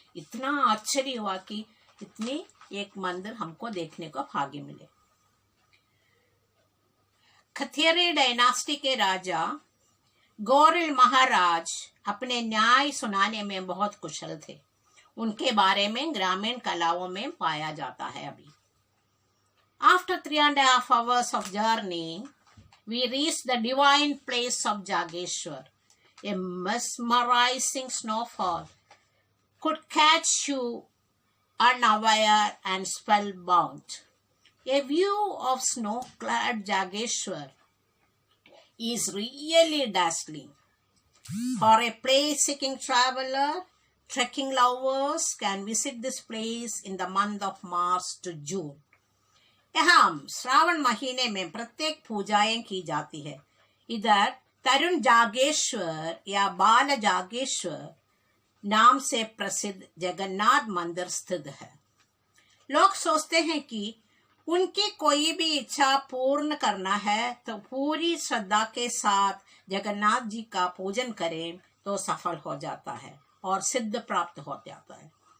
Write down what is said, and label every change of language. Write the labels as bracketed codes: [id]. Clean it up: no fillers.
[hi] इतना आश्चर्य हुआ कि इतनी एक मंदिर हमको देखने को भाग्य मिले। खथियरी डायनास्टी के राजा गोरिल महाराज अपने न्याय सुनाने में बहुत कुशल थे। उनके बारे में ग्रामीण कलाओं में पाया जाता है। अभी [en] After 3.5 hours of journey, we reached the divine place of Jageshwar. A mesmerizing snowfall could catch you unaware and spellbound. A view of snow-clad Jageshwar is really dazzling. For a place-seeking traveler, trekking lovers can visit this place in the month of March to June. [hi] यहाँ श्रावण महीने में प्रत्येक पूजाएं की जाती है। इधर तरुण जागेश्वर या बाल जागेश्वर नाम से प्रसिद्ध जगन्नाथ मंदिर स्थित है। लोग सोचते हैं कि उनकी कोई भी इच्छा पूर्ण करना है तो पूरी श्रद्धा के साथ जगन्नाथ जी का पूजन करें तो सफल हो जाता है और सिद्ध प्राप्त हो जाता है।